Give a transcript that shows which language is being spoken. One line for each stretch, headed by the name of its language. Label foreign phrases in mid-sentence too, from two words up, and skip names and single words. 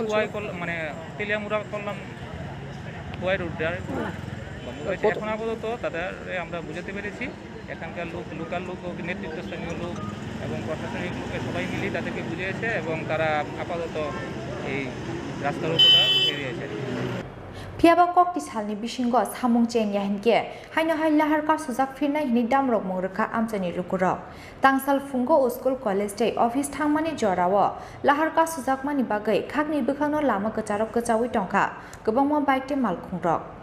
Bangla: মানে তেলিয়ামুড়া করলাম কোয়াই রুট এখন আপাতত তাদের আমরা বুঝাতে পেরেছি এখানকার লোকাল লোক নেতৃত্বস্থানীয় লোক এবং প্রশাসনিক লোকের সবাই মিলে তাদেরকে বুঝিয়েছে এবং তারা আপাতত এই রাস্তার উপরটা উঠে দিয়েছে
Kok Borok: Phiaba kokti salni bisingo samung cheng yahinke haino hai lahar ka sujak firnai hini damrok mongrekha amchani lukurok tangsal fungo
English: school college
Kok Borok: tei office thangmani jorawo lahar ka sujakmani bagai khakni bukhangno lama kacharok kachawi tongkha gobangma bike te malkhungrok